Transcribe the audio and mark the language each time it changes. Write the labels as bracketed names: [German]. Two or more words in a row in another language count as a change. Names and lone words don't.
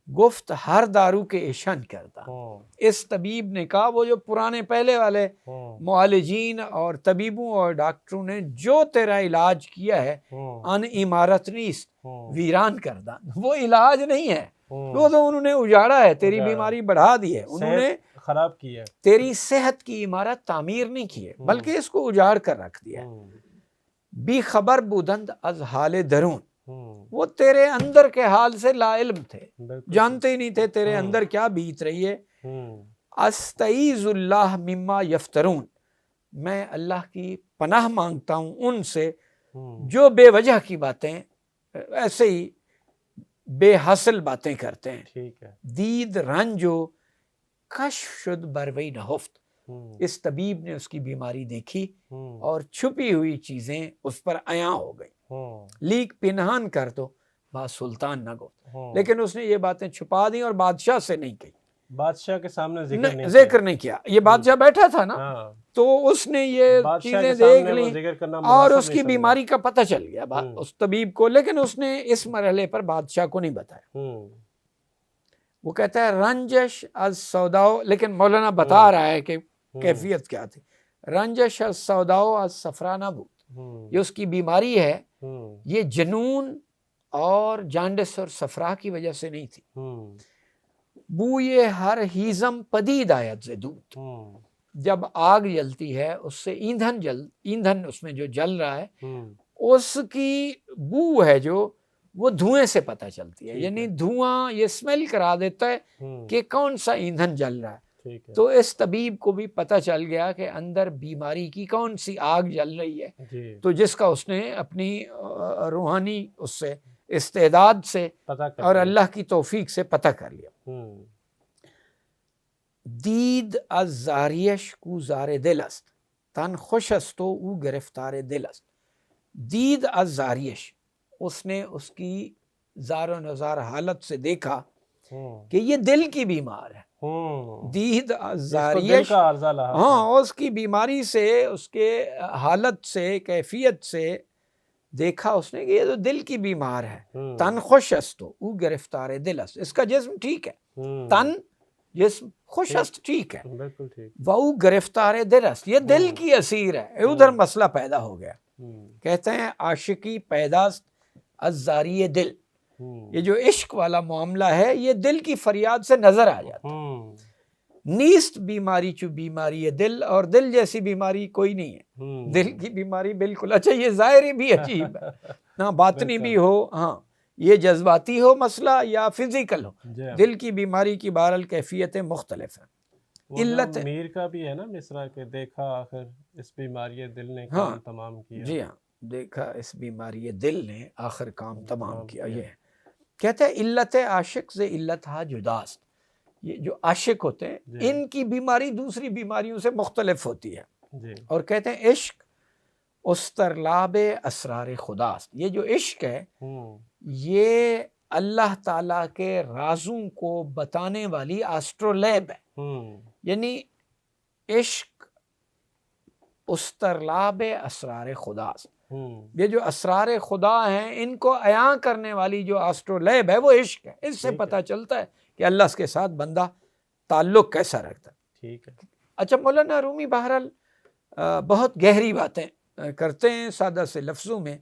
[Urdu] گفت ہر دارو کے ایشن کرتا، اس طبیب نے کہا، وہ جو پرانے پہلے والے معالجین اور طبیبوں اور ڈاکٹروں نے جو تیرا علاج کیا ہے، [Persian] ان عمارت نیست ویران کردہ، [Urdu] وہ علاج نہیں ہے، وہ تو انہوں نے اجاڑا ہے، تیری بیماری بڑھا دی ہے، انہوں نے خراب کی ہے، تیری صحت کی عمارت تعمیر نہیں کی ہے، بلکہ اس کو اجاڑ کر رکھ دیا ہے۔ [Persian] بی خبر بودند از حال درون، [Urdu] وہ تیرے اندر کے حال سے لا علم تھے، جانتے ہی نہیں تھے تیرے اندر کیا بیت رہی ہے۔ [Arabic] استعیذ اللہ مما یفترون، [Urdu] میں اللہ کی پناہ مانگتا ہوں ان سے جو بے وجہ کی باتیں، ایسے ہی بے حاصل باتیں کرتے ہیں۔ ٹھیک ہے، [Persian] دید رنجو کشف شد بروی نہفت، [Urdu] اس طبیب نے اس کی بیماری دیکھی اور چھپی ہوئی چیزیں اس پر عیاں ہو گئی، [Persian] لیک پنہان کر دو با سلطان نہ گو، [Urdu] لیکن اس نے یہ باتیں چھپا دی اور بادشاہ سے نہیں کہی، بادشاہ کے سامنے ذکر نہیں کیا۔ یہ بادشاہ بیٹھا تھا نا، تو اس نے یہ چیزیں دیکھ لیں اور اس کی بیماری کا پتہ چل گیا اس طبیب کو، لیکن اس نے اس مرحلے پر بادشاہ کو نہیں بتایا۔ وہ کہتا ہے [Persian] رنجش از سوداؤ، [Urdu] لیکن مولانا بتا رہا ہے کہ کیفیت کیا تھی۔ [Persian] رنجش از سوداؤ از صفرا نبود، [Urdu] یہ اس کی بیماری ہے، یہ جنون اور جانڈس اور صفرا کی وجہ سے نہیں تھی. [Persian] بوئے ہر ہیزم پدید آیت زدود، [Urdu] جب آگ جلتی ہے اس سے ایندھن اس میں جو جل رہا ہے اس کی بو ہے جو وہ دھوئیں سے پتہ چلتی ہے. یعنی دھواں یہ اسمیل کرا دیتا ہے کہ کون سا ایندھن جل رہا ہے. تو اس طبیب کو بھی پتہ چل گیا کہ اندر بیماری کی کون سی آگ جل رہی ہے. تو جس کا اس نے اپنی روحانی اس سے استعداد سے اور اللہ کی توفیق سے پتہ کر لیا. [Persian] دید از زاریش کو زار دل است، تن خوش است و او گرفتار دل است. دید از زاریش، [Urdu] اس نے اس کی زار و نزار حالت سے دیکھا کہ یہ دل کی بیمار ہے. [Persian] دید از زاریش، [Urdu] ہاں، اس کی بیماری سے، اس کے حالت سے، کیفیت سے دیکھا اس نے کہ یہ تو دل کی بیمار ہے. [Persian] تن خوش است و او گرفتار دل است، [Urdu] اس کا جسم ٹھیک ہے، تن جسم [Persian] خوش است [Urdu] ٹھیک ہے، وہ [Persian] گرفتار دل است، [Urdu] یہ دل کی اسیر ہے. ادھر مسئلہ پیدا ہو گیا. کہتے ہیں [Persian] عاشقی پیداست از زاری دل، [Urdu] یہ جو عشق والا معاملہ ہے یہ دل کی فریاد سے نظر آ جاتا. [Persian] نیست بیماری چو بیماری دل، [Urdu] اور دل جیسی بیماری کوئی نہیں ہے. دل کی بیماری بالکل، اچھا یہ ظاہری بھی عجیب ہے، ہاں باطنی بھی ہو، ہاں یہ جذباتی ہو مسئلہ یا فزیکل ہو، دل کی بیماری کی بہرحال کیفیتیں مختلف ہیں. علت میر کا بھی ہے نا مصرع کہ دیکھا آخر اس بیماری دل نے کام تمام کیا. جی ہاں، دیکھا اس بیماری دل نے آخر کام تمام کیا. یہ کہتے ہیں علت عاشق سے [Persian] علت ہا جداست. [Urdu] یہ جو عاشق ہوتے ہیں ان کی بیماری دوسری بیماریوں سے مختلف ہوتی ہے. اور کہتے ہیں [Persian] عشق استرلاب اسرار خداست. [Urdu] یہ جو عشق ہے یہ اللہ تعالیٰ کے رازوں کو بتانے والی آسٹرولیب ہے. یعنی [Persian] عشق استرلاب اسرار خداست. [Urdu] یہ جو اسرار خدا ہیں ان کو عیاں کرنے والی جو آسٹرولیب ہے وہ عشق ہے. اس سے پتہ چلتا ہے کہ اللہ کے ساتھ بندہ تعلق کیسا رکھتا ہے. ٹھیک ہے. اچھا مولانا رومی بہرحال بہت گہری باتیں کرتے ہیں سادہ سے لفظوں میں.